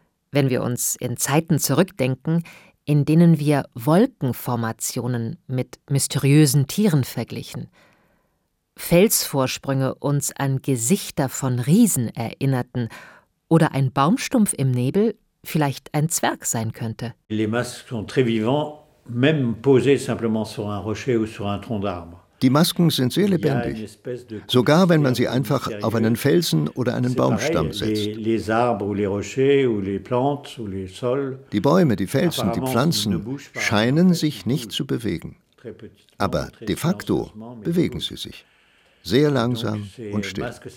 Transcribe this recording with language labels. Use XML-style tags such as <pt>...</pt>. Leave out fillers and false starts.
<de>Wenn wir uns in Zeiten zurückdenken, in denen wir Wolkenformationen mit mysteriösen Tieren verglichen, Felsvorsprünge uns an Gesichter von Riesen erinnerten oder ein Baumstumpf im Nebel vielleicht ein Zwerg sein könnte.</de> <fr>Les masques sont très vivants, même posés simplement sur un rocher ou sur un tronc d'arbre.</fr> <de>Die Masken sind sehr lebendig, sogar wenn man sie einfach auf einen Felsen oder einen Baumstamm setzt. Die Bäume, die Felsen, die Pflanzen scheinen sich nicht zu bewegen. Aber de facto bewegen sie sich. Sehr langsam und still.</de>